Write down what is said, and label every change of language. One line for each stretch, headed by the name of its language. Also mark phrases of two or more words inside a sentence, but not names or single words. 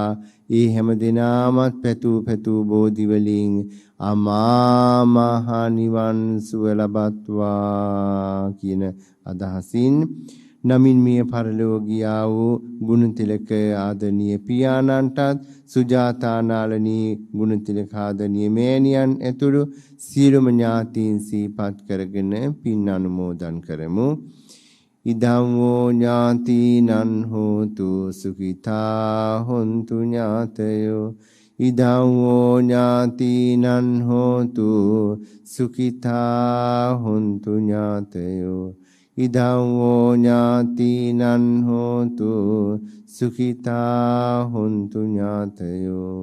Sinhala: ඒ හැම දිනාමත් පැතු බෝධි වලින් අමා මහ නිවන් සුව ලබත්වා කියන අදහසින් නමින් මිය පරලොව ගියා වූ ගුණතිලක ආදරණීය පියාණන්ටත්, සුජාතා නාලනී ගුණතිලක ආදරණීය මෑණියන් ඇතුළු සියලුම ඥාතීන් සිහිපත් කරගෙන පින් අනුමෝදන් කරමු.
Pali: ඉදං වූ ඥාතිනං හෝතු සුඛිතා හොන්තු ඥාතයෝ. ඉදං වූ ඥාතිනං හෝතු සුඛිතා හොන්තු ඥාතයෝ. ඉදං වූ ඥාතිනං හෝතු සුඛිතා හොන්තු ඥාතයෝ.